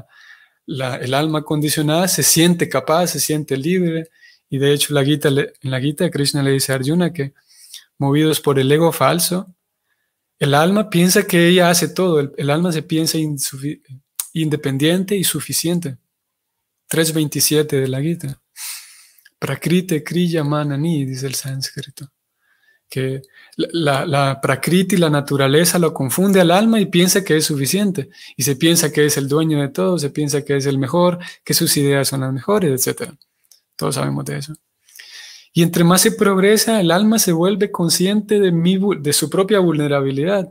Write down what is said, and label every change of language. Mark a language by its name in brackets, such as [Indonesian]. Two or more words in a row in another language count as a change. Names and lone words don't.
[Spanish] El alma condicionada se siente capaz, se siente libre, y de hecho en la Gita Krishna le dice a Arjuna que, movidos por el ego falso, el alma piensa que ella hace todo, el alma se piensa independiente y suficiente. 3.27 de la Gita. [Sanskrit] प्रकृति क्रिय मननि, [Spanish] dice el sánscrito. que la prakriti, la naturaleza, lo confunde al alma y piensa que es suficiente. Y se piensa que es el dueño de todo, se piensa que es el mejor, que sus ideas son las mejores, etc. Todos sabemos de eso. Y entre más se progresa, el alma se vuelve consciente de su propia vulnerabilidad.